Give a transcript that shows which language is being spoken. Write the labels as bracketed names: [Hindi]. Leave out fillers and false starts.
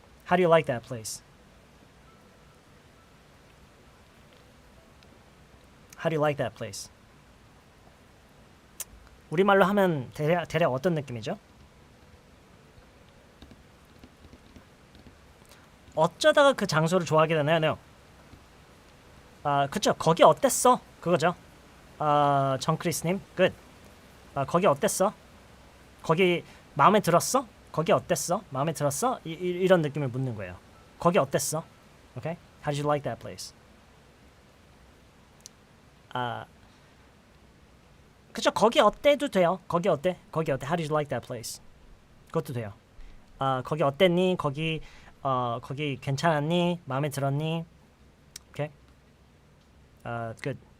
[English] How do you like that place? How do you like that place? [Korean] 우리말로 하면 대략 어떤 느낌이죠? 어쩌다가 그 장소를 좋아하게 되나요? 그쵸. 거기 어땠어? 그거죠. 정크리스님, good. 거기 어땠어? 거기 마음에 들었어? 거기 어땠어? 마음에 들었어? 이런 느낌을 묻는 거예요. 거기 어땠어? Okay? [English] How did you like that place? [Korean] 그쵸. 거기 어때도 돼요. 거기 어때? [English] How did you like that place? [Korean] 그것도 돼요. 거기 어땠니? 거기 괜찮았니? 마음에 들었니? Okay? Good.